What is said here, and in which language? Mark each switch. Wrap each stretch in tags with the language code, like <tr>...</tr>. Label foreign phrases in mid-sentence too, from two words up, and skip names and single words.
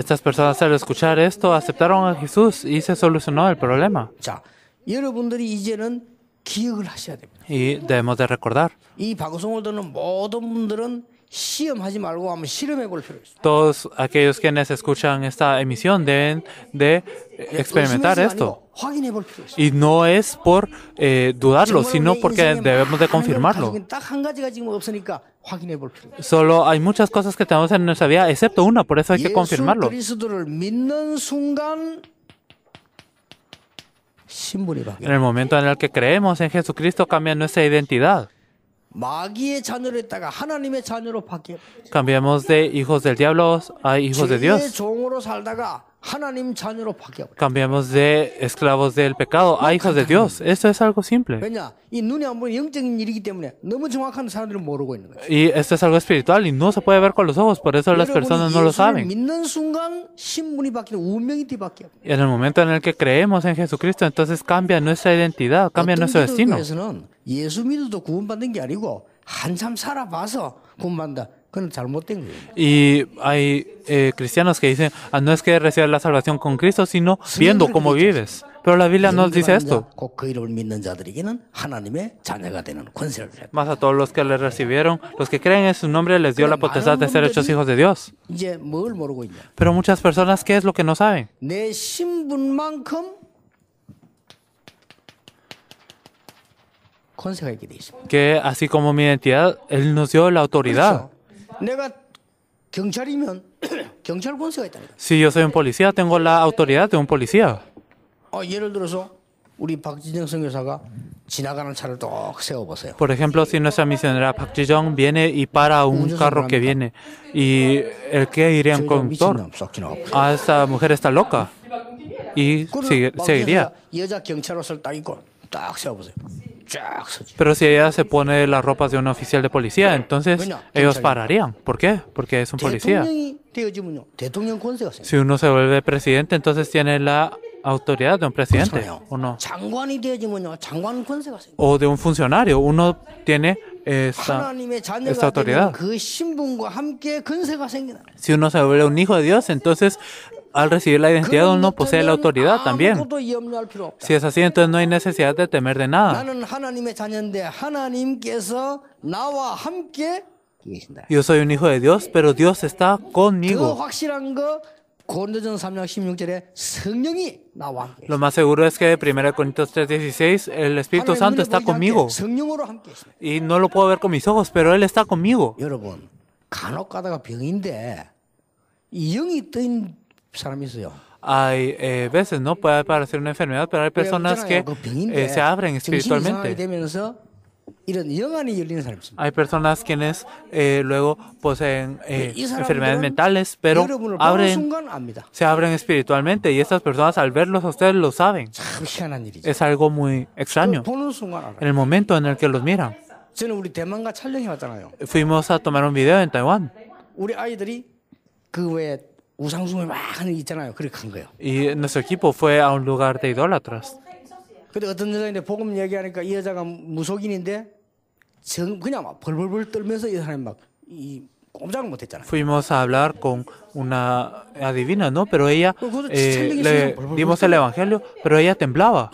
<es>Estas personas al escuchar esto aceptaron a Jesús y se solucionó el problema.</es> <ko>자, 여러분들이 이제는 기억을 하셔야 됩니다.</ko> <es>Y debemos de recordar.</es> <ko>이 방송을 듣는 모든 분들은 시험하지 말고 한번 실험해 볼 필요 있어요.</ko> <es>Todos aquellos quienes escuchan esta emisión deben de experimentar esto.</es> <ko>확인해 볼 필요 있어요.</ko> <es>Y no es por dudarlo, sino porque debemos de confirmarlo.</es> <ko>딱 한 가지가 지금 없으니까 확인해 볼 필요 있어요.</ko> <es>Solo hay muchas cosas que tenemos en nuestra vida, excepto una, por eso hay que confirmarlo.</es> <ko>예수 그리스도를 믿는 순간 신분이</ko> <es>En</es> <ko>바뀌어요.</ko> <es>el momento en el que creemos en Jesucristo cambia nuestra identidad.</es> <ko>마귀의 자녀로 했다가 하나님의 자녀로 바뀌어요.</ko> <es>Cambiamos de hijos del diablo a hijos de</es> <ko>죄의</ko> <es>Dios.</es> <ko>종으로 살다가 하나님 자녀로 바뀌어요.</ko> <es>Cambiamos de esclavos del pecado a hijos de Dios. Esto es algo simple.</es> <ko>왜냐? 이 눈에 안 보이는 영적인 일이기 때문에 너무 정확한 사람들은 모르고 있는 거예요.</ko> <es>Y esto es algo espiritual y no se puede ver con los ojos, por eso las personas no lo</es> <ko>예수를</ko> <es>saben.</es> <ko>믿는 순간 신분이 바뀌는 운명이 뒤바뀌어요.</ko> <es>Y en el momento en el que creemos en Jesucristo, entonces cambia nuestra identidad, cambia nuestro destino.</es> <ko>기독교에서는 예수 믿어도 구원받는 게 아니고 한참 살아봐서 구원받는다. 그건 잘못된 거예요.</ko> <es>Y hay cristianos que dicen, no es que recibas la salvación con Cristo, sino viendo cómo vives. Pero la Biblia nos dice esto.</es> <ko>곧 그 이름을 믿는 자들에게는 하나님의 자녀가 되는 권세를 주셨다.</ko> <es>Más a todos los que le recibieron, los que creen en su nombre, les dio la potestad de ser hechos hijos de Dios.</es> <ko>이제 뭘 모르고 있냐?</ko> <es>Pero muchas personas, ¿qué es lo que no saben?</es> <ko>내 신분만큼 권세가 있게 돼 있습니다.</ko> <es>Que así como mi identidad, Él nos dio la autoridad.</es> <ko>내가 경찰이면 경찰 권세가 있다니까.</ko> <es>Si yo soy un policía, tengo la autoridad de un policía.</es> <ko>예를 들어서 우리 박지정 선교사가 지나가는 차를 딱 세워보세요.</ko> <es>Por ejemplo, si nuestra misionera Park Ji-jong viene y para un carro que viene, y el que iría un conductor, esta mujer está loca, y seguiría.</es> <ko>여자 경찰 옷을 딱 입고 딱 세워보세요. 쫙 서지.</ko> <es>Pero si ella se pone las ropas de un oficial de policía, entonces ellos pararían. ¿Por qué? Porque es un policía.</es> <ko>대통령이 되어지면요, 대통령 권세가 생겨.</ko> <es>Si uno se vuelve presidente, entonces tiene la autoridad de un presidente, ¿o no?</es> <ko>장관이 되어지면요, 장관 권세가 생겨.</ko> <es>O de un funcionario, uno tiene esta</es> <ko>하나님의 자녀가</ko> <es>autoridad.</es> <ko>되는 그 신분과 함께 권세가 생기는.</ko> <es>Si uno se vuelve un hijo de Dios, entonces al recibir la identidad uno posee la autoridad también.</es> <ko>아무것도 염려할 필요 없다.</ko> <es>Si es así, entonces no hay necesidad de temer de nada.</es> <ko>나는 하나님의 자녀인데 하나님께서 나와 함께 계신다.</ko> <es>Yo soy un hijo de Dios, pero Dios está</es> <ko>그</ko> <es>conmigo.</es> <ko>확실한 거 고린도전 3장 16절에 성령이 나와 함께.</ko> <es>Lo más seguro es que 1 Corintios 3:16, el Espíritu Santo está conmigo.</es> <ko>성령으로 함께 있습니다.</ko> <es>Y no lo puedo ver con mis ojos, pero Él está conmigo.</es> <ko>여러분 간혹 가다가 병인데 이 영이 뜨인 사람이 있어요.</ko> <es>hay veces, ¿no? Puede aparecer una enfermedad, pero hay personas que se abren espiritualmente. Hay personas quienes luego poseen enfermedades mentales, pero se abren espiritualmente y estas personas al verlos a ustedes lo saben. Es algo muy extraño en el momento en el que los miran. Fuimos a tomar un video en Taiwán. Y nuestro equipo fue a un lugar de idólatras.</es> <ko>근데 어떤 여자인데 복음 얘기하니까 이 여자가 무속인인데 그냥 막 벌벌벌 떨면서 이 사람이 막 꼼짝을 못했잖아요.</ko> <es>Fuimos a hablar con una adivina, ¿no? Pero ella le dimos el evangelio, pero ella temblaba.</es>